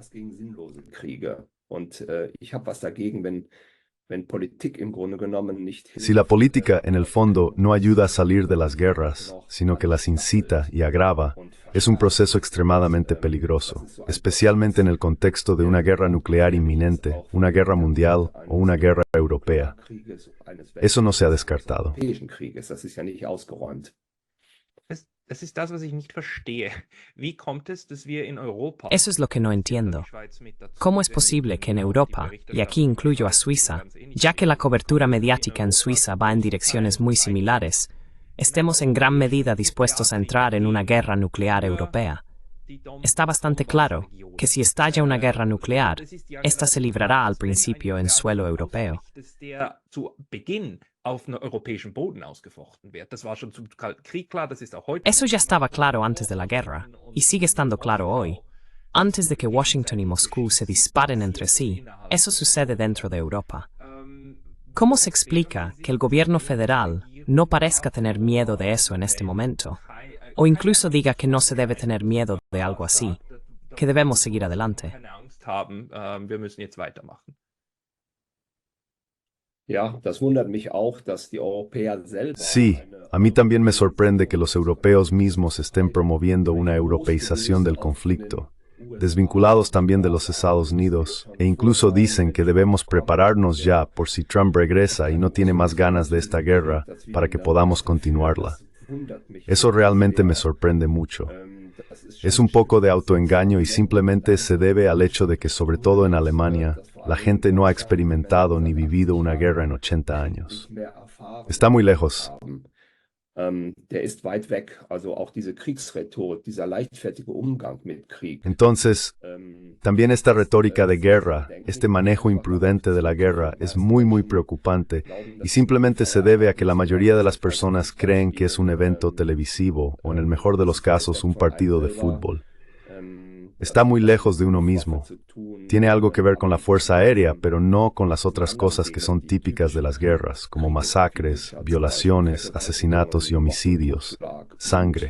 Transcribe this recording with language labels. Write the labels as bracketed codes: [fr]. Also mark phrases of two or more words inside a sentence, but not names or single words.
[es] si la política, en el fondo, no ayuda a salir de las guerras, sino que las incita y agrava, es un proceso extremadamente peligroso, especialmente en el contexto de una guerra nuclear inminente, una guerra mundial o una guerra europea. Eso no se ha descartado. [de] Das ist das, was ich nicht verstehe. Wie kommt es, dass wir in Europa... [es] Eso es lo que no entiendo. ¿Cómo es posible que en Europa, y aquí incluyo a Suiza, ya que la cobertura mediática en Suiza va en direcciones muy similares, estemos en gran medida dispuestos a entrar en una guerra nuclear europea? Está bastante claro que si estalla una guerra nuclear, esta se librará al principio en suelo europeo. [de] Zu Beginn auf europäischem Boden ausgefochten wird. Das war schon zum Kalten Krieg klar, das ist auch heute. [es] Eso ya estaba claro antes de la guerra, y sigue estando claro hoy. Antes de que Washington y Moscú se disparen entre sí, eso sucede dentro de Europa. ¿Cómo se explica que el gobierno federal no parezca tener miedo de eso en este momento? O incluso diga que no se debe tener miedo de algo así, que debemos seguir adelante. [de] Keine Angst haben, wir müssen jetzt weitermachen. Ja, das wundert mich auch, dass die Europäer selber [es] Sí, a mí también me sorprende que los europeos mismos estén promoviendo una europeización del conflicto, desvinculados también de los Estados Unidos, e incluso dicen que debemos prepararnos ya por si Trump regresa y no tiene más ganas de esta guerra para que podamos continuarla. Eso realmente me sorprende mucho. Es un poco de autoengaño y simplemente se debe al hecho de que, sobre todo en Alemania, la gente no ha experimentado ni vivido una guerra en 80 años. Está muy lejos. [de] Der ist weit weg. Also auch diese Kriegsrhetorik, dieser leichtfertige Umgang mit Krieg. [es] Entonces, también esta retórica de guerra, este manejo imprudente de la guerra es muy preocupante y simplemente se debe a que la mayoría de las personas creen que es un evento televisivo o en el mejor de los casos un partido de fútbol. Está muy lejos de uno mismo. Tiene algo que ver con la fuerza aérea, pero no con las otras cosas que son típicas de las guerras, como masacres, violaciones, asesinatos y homicidios, sangre.